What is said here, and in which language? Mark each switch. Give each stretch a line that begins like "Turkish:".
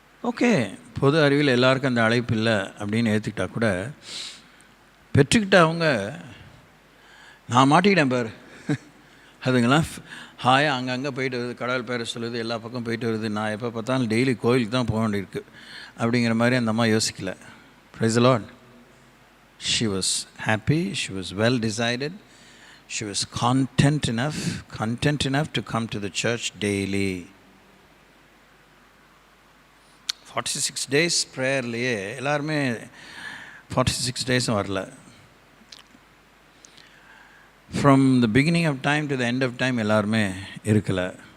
Tamil: Okay, பொது அறிவில் எல்லாருக்கும் அந்த அழைப்பு இல்லை அப்படின்னு ஏற்றுக்கிட்டா கூட, பெற்றுக்கிட்ட அவங்க நான் மாட்டிக்கிட்டேன் பார், அதுங்கெல்லாம் ஹாயாக அங்கங்கே போயிட்டு வருது, கடவுள் பேரை சொல்லுது, எல்லா பக்கம் போயிட்டு வருது. நான் எப்போ பார்த்தாலும் டெய்லி கோயிலுக்கு தான் போக வேண்டியிருக்கு அப்படிங்கிற மாதிரி அந்த அம்மா யோசிக்கல.
English: Praise the Lord. She was happy, she was well decided, she was content enough to come to the church daily.
Tamil: 46 days ப்ரேயர்லையே எல்லாருமே 46 டேஸும் வரல.
English: from the beginning of time to the end of time
Tamil: எல்லாருமே இருக்கலை.